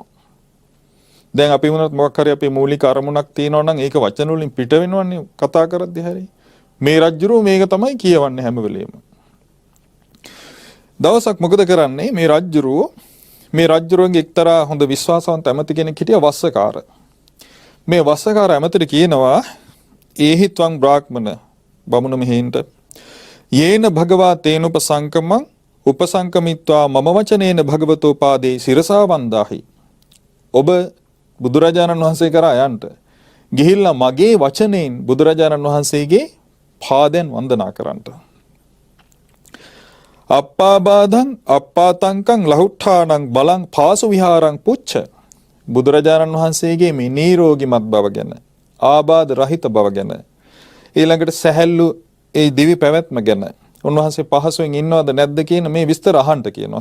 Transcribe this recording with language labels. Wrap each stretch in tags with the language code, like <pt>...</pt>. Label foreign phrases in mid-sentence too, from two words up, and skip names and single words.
<si>දැන් අපි වුණත් මොකක් හරි අපේ මූලික අරමුණක් තියෙනවා නම් ඒක වචන වලින් පිට වෙනවන්නේ කතා කරද්දී හැරි. මේ රජ්ජුරුව මේක තමයි කියවන්නේ හැම වෙලෙම. දවසක් මොකද කරන්නේ මේ රජ්ජුරුවන්ගේ එක්තරා හොඳ විශ්වාසවන්ත ඇමති කෙනෙක් හිටියා වස්සකාර. මේ වස්සකාර ඇමතිට කියනවා</si> <pi>ඒහිත්වං බ්‍රාහ්මණ බමුණ මෙහෙන්ට යේන භගවා තේනුපසංකමං උපසංකමිත්වා මම වචනේන භගවතෝ පාදේ සිරසා වන්දාහි.</pi> <si>ඔබ බුදුරජාණන් වහන්සේ කරා යන්ට ගිහිල්ලා මගේ වචනයෙන් බුදුරජාණන් වහන්සේගේ පාදයන් වන්දනා කරන්නට.</si> <pi>අප්පාබාධං අප්පාතංකං ලහුට්ඨානං බලං පාසු විහාරං පුච්ච</pi> <si>බුදුරජාණන් වහන්සේගේ මේ නිරෝගිමත් බව ගැන ආබාධ රහිත බව ගැන ඊළඟට සැහැල්ලු ඒ දිවි පැවැත්ම ගැන උන්වහන්සේ පහසුවෙන් ඉන්නවද නැද්ද කියන මේ විස්තර අහන්න කියනවා.</si>